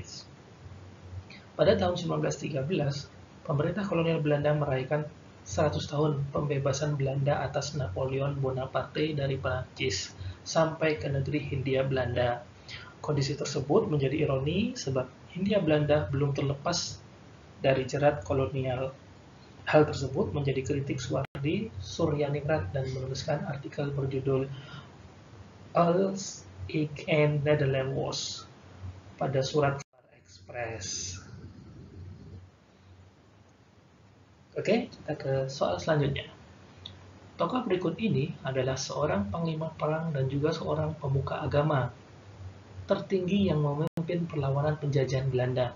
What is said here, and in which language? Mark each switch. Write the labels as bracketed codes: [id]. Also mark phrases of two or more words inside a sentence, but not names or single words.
[id] Pada tahun 1913, pemerintah kolonial Belanda merayakan 100 tahun pembebasan Belanda atas Napoleon Bonaparte dari Prancis sampai ke negeri Hindia Belanda. Kondisi tersebut menjadi ironi sebab Hindia Belanda belum terlepas dari jerat kolonial. Hal tersebut menjadi kritik Suhardi Suryaningrat dan menuliskan artikel berjudul Als ik in Nederland was pada surat Express. Oke, kita ke soal selanjutnya. Tokoh berikut ini adalah seorang panglima perang dan juga seorang pemuka agama tertinggi yang memimpin perlawanan penjajahan Belanda.